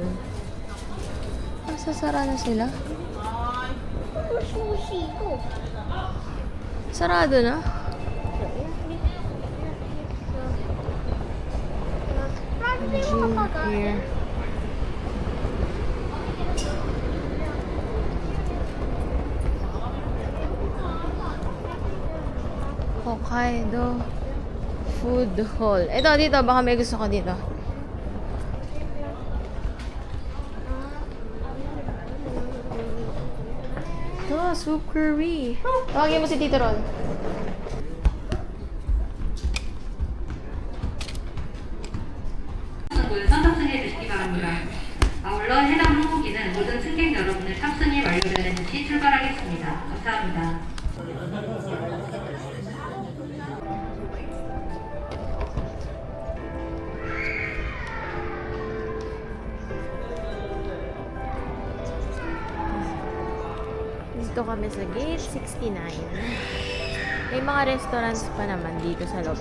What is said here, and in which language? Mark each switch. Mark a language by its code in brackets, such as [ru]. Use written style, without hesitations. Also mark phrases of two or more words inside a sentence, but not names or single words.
[tl] Sasara na sila? Sushi ko. Sarado na? [en] Gym here. [tl] Hokkaido Food Hall. Ito, dito. Baka may gusto ko dito. Ito, [en] soup curry. [tl] Tawagin mo si Tito Ron. [ko] 선착 승해 주시기 바랍니다. 물론 해당 항공기는 모든 승객 여러분의 탑승이 완료되는 시 출발하겠습니다. 감사합니다. [tl] Dito kami sa gate 69. May mga restaurants pa naman dito sa loob.